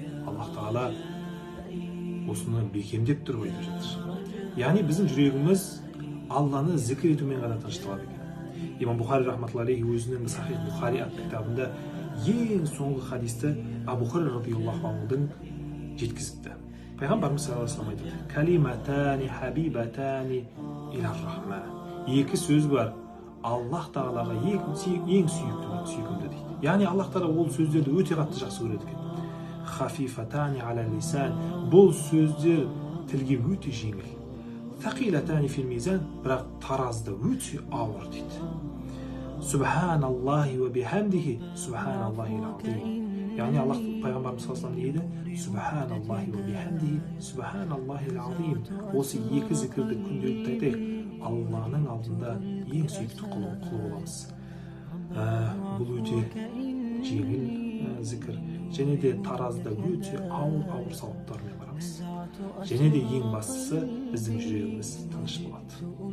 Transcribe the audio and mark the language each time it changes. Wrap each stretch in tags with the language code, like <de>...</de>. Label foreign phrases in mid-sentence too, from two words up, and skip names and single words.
<kk>Аллах Тағала осыны бекемдеп тұрып айтып жатыр. Яғни біздің жүрегіміз Алланы зікір етумен ғана тынышталады екен. Имам Бухари</kk> <ar>رحمة الله عليه</ar> <kk>өзінің Сахих Бухари атты кітабында ең соңғы хадисті Абу Хурайра</kk> <ar>رضي الله عنه</ar> <kk>жеткізіпті. Пайғамбарымыз</kk> <ar>صلى الله عليه وسلم</ar> <kk>айтады:</kk> <ar>«كلمتان حبيبتان إلى الرحمن».</ar> <kk>Екі сөз бар, Аллах Тағалаға ең сүйкімді дейді. Яғни Аллах Тағала ол сөздерді өте қатты жақсы көреді екен.</kk> <ar>«خفيفتان على اللسان».</ar> <kk>Бұл сөздер тілге өте жеңіл.</kk> <ar>«ثقيلتان في الميزان».</ar> <kk>Бірақ таразда өте ауыр дейді.</kk> <ar>«سبحان الله وبحمده، سبحان الله العظيم».</ar> <kk>Яғни Аллах пайғамбарымыз</kk> <ar>صلى الله عليه وسلم</ar> <kk>дейді:</kk> <ar>«سبحان الله وبحمده، سبحان الله العظيم».</ar> <kk>Осы екі зікірді күнделікті айтайық, Алланың алдында ең сүйікті құл боламыз. Бұл өте жеңіл зікір, және де таразда өте ауыр сауаптармен барамыз. Және де ең бастысы біздің жүрегіміз тыныш болады.</kk>